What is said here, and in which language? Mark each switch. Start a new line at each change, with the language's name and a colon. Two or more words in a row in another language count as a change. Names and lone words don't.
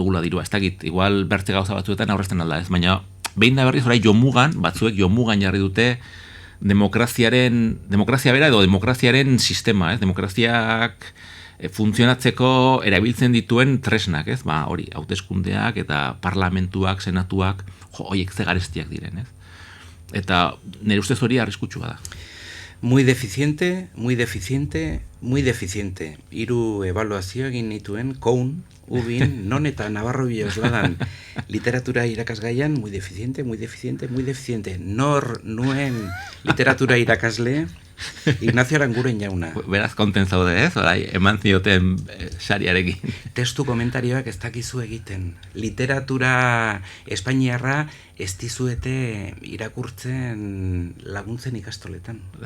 Basque: dugula dirua, ez dakit, igual bertze gauza batzuetan aurrezten alda ez, baina behin da berriz orai batzuek jomugan jarri dute demokrazia bera edo demokraziaren sistema, ez, demokraziak funtzionatzeko erabiltzen dituen tresnak, ez, hori, hauteskundeak eta parlamentuak, senatuak, horiek ze garestiak diren, ez, eta nire ustez hori arriskutsua da.
Spanish: Muy deficiente, muy deficiente, muy deficiente.
Basque: Hiru evaluazio egin nituen, Koun, Ubin, Non eta Navarro Bilosladan literatura irakasgaian,
Spanish: muy deficiente, muy deficiente, muy deficiente.
Basque: Nor nuen literatura irakasle, Ignacio Aranguren jauna. Beraz konten zaude, ez? Orai, eman zioten sariarekin. Testu komentarioak ez dakizu egiten. Literatura espainiarra ez dizuete irakurtzen laguntzen ikastoletan.